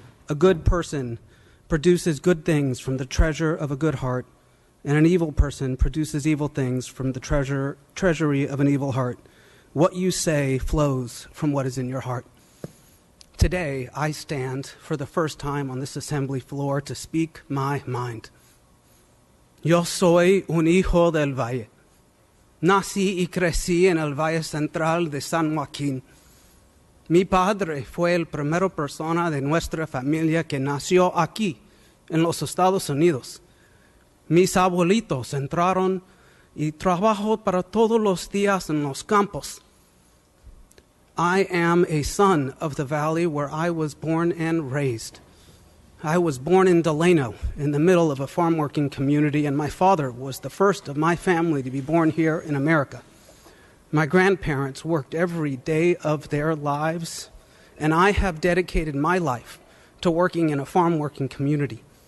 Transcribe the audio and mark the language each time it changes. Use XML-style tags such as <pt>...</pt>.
<en>A good person produces good things from the treasure of a good heart, and an evil person produces evil things from the treasury of an evil heart. What you say flows from what is in your heart. Today, I stand for the first time on this assembly floor to speak my mind.</en> <es>Yo soy un hijo del valle. Nací y crecí en el Valle Central de San Joaquín. Mi padre fue el primera persona de nuestra familia que nació aquí, en los Estados Unidos. Mis abuelitos entraron y trabajó para todos los días en los campos.</es> <en>I am a son of the valley where I was born and raised. I was born in Delano, in the middle of a farm-working community, and my father was the first of my family to be born here in America. My grandparents worked every day of their lives, and I have dedicated my life to working in a farm-working community.</en>